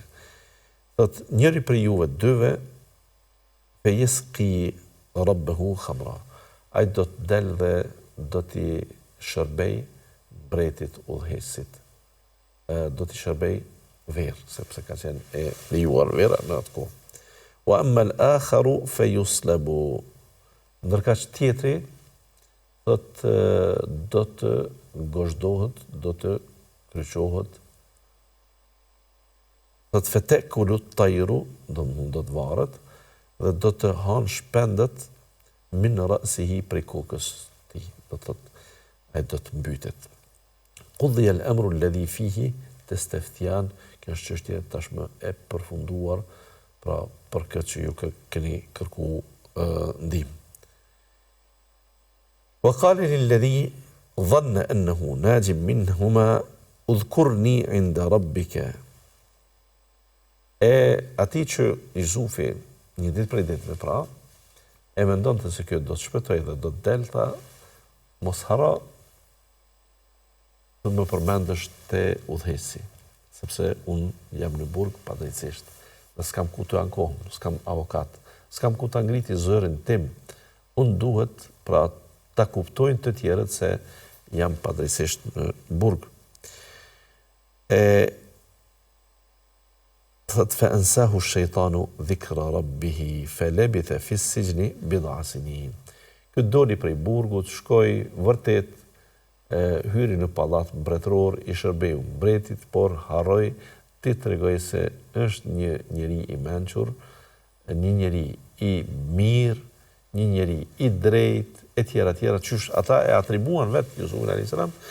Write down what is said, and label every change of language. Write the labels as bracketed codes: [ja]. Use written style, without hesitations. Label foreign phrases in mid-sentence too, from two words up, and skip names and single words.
[sq] Thot njëri për juve dyve, [ar] فيسقي ربه خمرا. [sq] Ai do të del dhe do t'i shërbej mbretit udhëheqësit. Do t'i shërbej verë, sepse ka qenë e lejuar vera në atë kohë. [ar] وأما الآخر فيصلب. [sq] Ndërka që tjetri thot do të gozhdohet, do të kryqohet. Thot [ar] فتأكل الطير, [sq] do të varet dhe do të hanë shpendet [ar] من رأسه [sq] prej kokës tij. Do thot ai do të mbytet. [ar] قضي الأمر الذي فيه تستفتيان. [sq] Kjo është çështje tashmë e përfunduar, pra për këtë që ju keni kërku ndihmë. [ar] وقال للذي ظن أنه ناج منهما اذكرني عند ربك. [sq] E ati që Jusufi një ditë prej ditëve pra, e mendonte se kjo do të shpëtoj dhe do të delta, mos hara të më përmendesh te udhëheqësi, sepse unë jam në burg padrejtisht, dhe s'kam ku të ankohem, s'kam avokat, s'kam ku të ngriti zërin tim, unë duhet pra ta kuptojnë të tjerët se jam padrejtisht në burg. [ar] Thot فأنساه الشيطان ذكر ربه فلبث في السجن بضع سنين. [sq] Ky doli prej burgut, shkoi vërtet hyri në pallat mbretëror, i shërbeu mbretit, por harroi ti tregoj se është një njeri i mençur, një njeri i mirë, një njeri i drejt, e tjera, qysh ata e atribuan vetë Jusufin a.s.